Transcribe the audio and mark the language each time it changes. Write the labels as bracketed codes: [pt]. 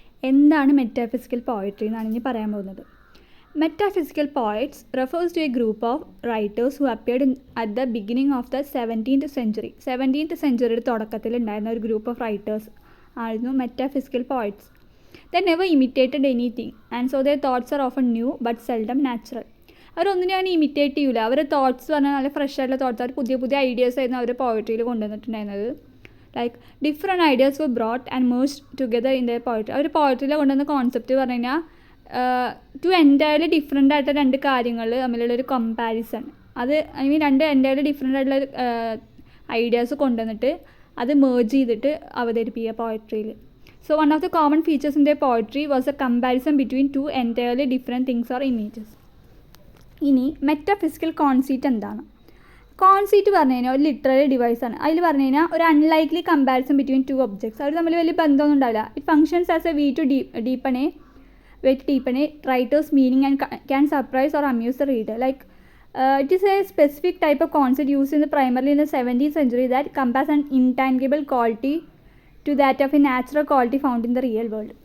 [ml] എന്താണ് metaphysical poetry എന്നാണ് ഇനി പറയാൻ പോകുന്നത്. [en] Metaphysical poets refers to a group of writers who appeared at the beginning of the 17th century. [ml] 17th centuryയുടെ തുടക്കത്തിൽ ഉണ്ടായിരുന്ന ഒരു ഗ്രൂപ്പ് ഓഫ് റൈറ്റേഴ്സ് ആയിരുന്നു metaphysical poets. [en] They never imitated anything and so their thoughts are often new but seldom natural. [ml] അവരൊന്നിനും അങ്ങനെ imitate ചെയ്യില്ല. അവരുടെ thoughts പറഞ്ഞാൽ നല്ല fresh ആയിട്ടുള്ള തോട്ട്സ്, അവർ പുതിയ പുതിയ ഐഡിയാസ് ആയിരുന്നു അവർ പോയട്രിയിൽ കൊണ്ടുവന്നിട്ടുണ്ടായിരുന്നത്. [en] Like different ideas were brought and merged together in the poetry. [ml] അവർ പോയട്രിയിൽ കൊണ്ടുവന്ന കോൺസെപ്റ്റ് പറഞ്ഞു കഴിഞ്ഞാൽ ടു എൻറ്റയർലി ഡിഫറെൻ്റ് ആയിട്ട് 2 കാര്യങ്ങൾ തമ്മിലുള്ളൊരു കമ്പാരിസൺ. അത് ഐ മീൻ 2 എൻറ്റയർലി ഡിഫറെൻ്റ് ആയിട്ടുള്ള ഐഡിയാസ് കൊണ്ടുവന്നിട്ട് അത് മേർജ് ചെയ്തിട്ട് അവതരിപ്പിക്കുക പോയട്രിയിൽ. [en] So one of the common features in their poetry was a comparison between 2 entirely different things or images. [ml] ഇനി മെറ്റാഫിസിക്കൽ കോൺസീറ്റ് എന്താണ്? കോൺസീറ്റ് പറഞ്ഞു കഴിഞ്ഞാൽ ഒരു ലിറ്റററി ഡിവൈസാണ്. അതിൽ പറഞ്ഞു കഴിഞ്ഞാൽ ഒരു [en] Unlikely comparison between 2 objects. [ml] അവർ തമ്മിൽ വലിയ ബന്ധമൊന്നും ഉണ്ടാവില്ല. [en] It functions as a way to deepen a writer's meaning and can surprise or amuse the reader. Like it is a specific type of concept use in primarily in the 17th century that compares an intangible quality to that of a natural quality found in the real world.